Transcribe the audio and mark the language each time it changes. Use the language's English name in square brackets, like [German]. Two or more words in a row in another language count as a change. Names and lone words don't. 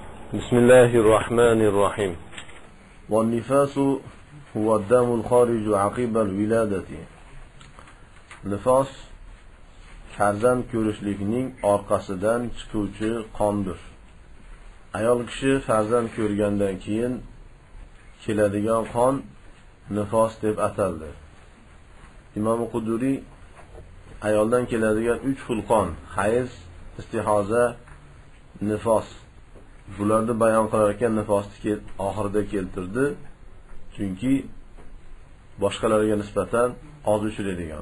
[Arabic] بسم الله الرحمن الرحيم. والنفاس هو الدم الخارج عقب الولادة. [Uzbek] Nifos farzand ko'rishlikning orqasidan chiquvchi qondir. Ayol kishi farzand ko'rgandan keyin keladigan qon nifos deb ataldi. Imom Quduriy ayoldan keladigan 3 xil qon, hayz, istihoza, nifos, bularni bayon qilar ekan nifosni oxirida keltirdi, chunki boshqalarga nisbatan oz uchraydigan.